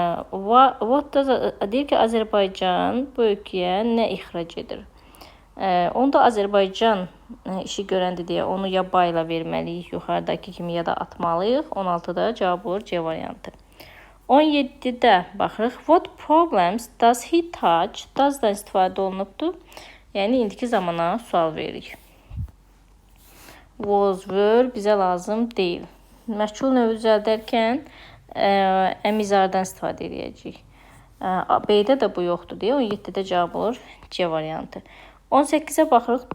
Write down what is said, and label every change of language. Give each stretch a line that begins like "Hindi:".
Azerbaijani: What deyir ki, Azərbaycan bu ölkəyə nə ixrac edir? Onda Azərbaycan işi görəndir deyə onu ya bayla verməliyik, yuxarıdakı kimi ya da atmalıyıq. 16-da cavab olur C variantı. 17-də baxırıq.
English: What problems does he touch?
Azerbaijani: Does-dan istifadə olunubdur. Yəni, indiki zamana sual veririk.
English: Was, were
Azerbaijani: bizə lazım deyil. Məchul növü düzəldərkən əmizardan istifadə edəcəyik. B-də də bu yoxdur deyə 17-də cavab olur C variantı. 18-ə baxırıq.